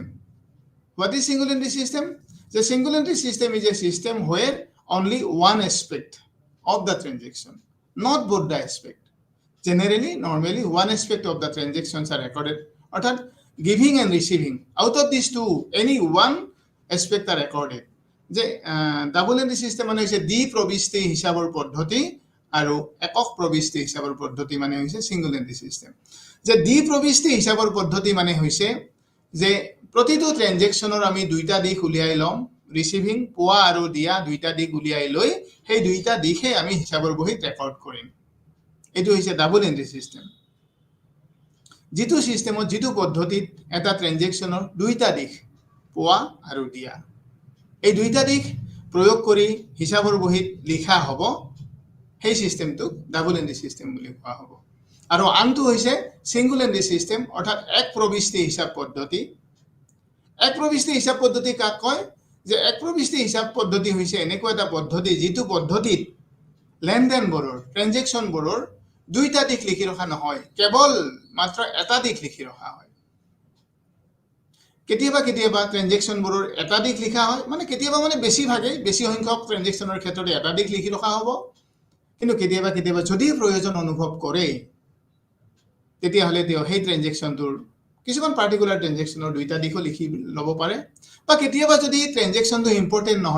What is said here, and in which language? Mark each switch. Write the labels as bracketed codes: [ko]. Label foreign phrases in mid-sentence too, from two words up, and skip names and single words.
[en] What is single entry system? The single entry system is a system where only one aspect of the transaction, not both the aspect. Generally, normally one aspect of the transactions are recorded. Orthat giving and receiving. Out of these two, any one aspect are recorded. The double entry system [as] মানে হৈছে দ্বি প্ৰবিষ্টি হিসাবৰ পদ্ধতি আৰু একক প্ৰবিষ্টি হিসাবৰ পদ্ধতি মানে হৈছে [en] single entry system. [as] যে দ্বি প্ৰবিষ্টি হিসাবৰ পদ্ধতি মানে হৈছে যে প্ৰতিটো ট্ৰানজেকচনৰ আমি দুইটা দিশ উলিয়াই লম ৰিসিভিং পোৱা আৰু দিয়া দুইটা দিশ উলিয়াই লৈ সেই দুইটা দিশে আমি হিসাবৰ বহীত ৰেকৰ্ড কৰিম এটো হৈছে [en] double entry system [as] যেটো সিস্টেমত যেটো পদ্ধতিত এটা ট্ৰানজেকচনৰ দুইটা দিশ পোৱা আৰু দিয়া এই দুইটা দিশ প্ৰয়োগ কৰি হিসাবৰ বহীত লিখা হ'ব সেই সিস্টেমটো [en] double entry system [as] বুলি কোৱা হ'ব আৰু আনটো হৈছে [en] single entry system [as] অৰ্থাৎ এক প্ৰবিষ্টি হিসাব পদ্ধতি এক প্ৰবিষ্টি হিসাব পদ্ধতি কাক কয় যে এক প্ৰবিষ্টি হিসাব পদ্ধতি হৈছে এনেকুৱা এটা পদ্ধতি যেটো পদ্ধতিত লেনদেনবোৰৰ ট্ৰানজেকচনবোৰৰ দুইটা দিশ লিখি ৰখা নহয় কেৱল মাত্ৰ এটা দিশ লিখি ৰখা হয় কেতিয়াবা ট্ৰানজেকচনবোৰৰ এটা দিশ লিখা হয় মানে কেতিয়াবা মানে বেছি সংখ্যক ট্ৰানজেকচনৰ ক্ষেত্ৰত এটা দিশ লিখি ৰখা হ'ব কিন্তু কেতিয়াবা যদি প্ৰয়োজন অনুভৱ কৰে তেতিয়া হলে সেই ট্ৰানজেকচনটোৰ কিছুমান [en] particular transactionৰ [as] দুইটা দিশো লিখি লব পাৰে বা কেতিয়াবা যদি [en] transactionটো important [as] নহয়